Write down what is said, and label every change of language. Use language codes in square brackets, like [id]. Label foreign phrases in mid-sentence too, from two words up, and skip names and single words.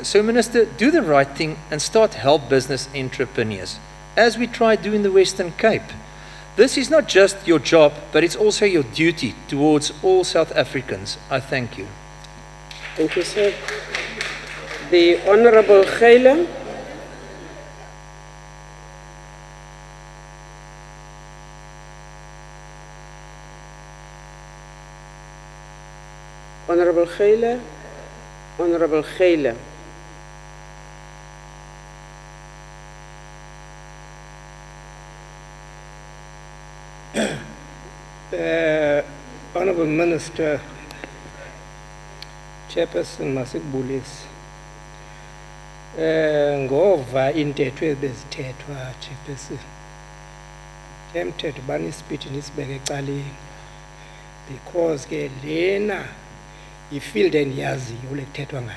[en] So, Minister, do the right thing and start help business entrepreneurs, as we try to do in the Western Cape. This is not just your job, but it's also your duty towards all South Africans. I thank you. Thank you, sir. The Honorable Khayla. Honorable Khayla. Honorable Khayla. Honorable Minister, [xh] Chairperson Masikbulis, ngova intetho ebezithethwa Chairperson, tempted bani speech nisibeke ecaleni because ke lena yifield endiyaziyo lekuthethwa ngayo.